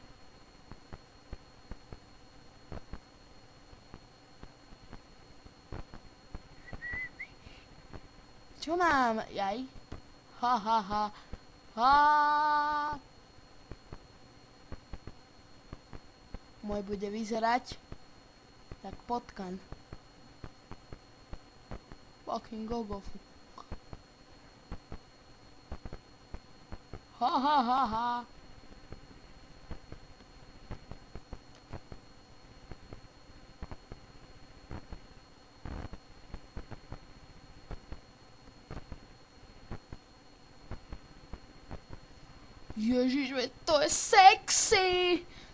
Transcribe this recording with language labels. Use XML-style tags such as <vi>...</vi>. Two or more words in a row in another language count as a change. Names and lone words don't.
<sk>Čo mám? Jaj? Ha ha ha. Ha. Môj bude vyzerať tak potkan.</sk> <en>Fucking gogofu. Ha ha ha ha.</en> <sk>Ježiš, to je sexy!</sk>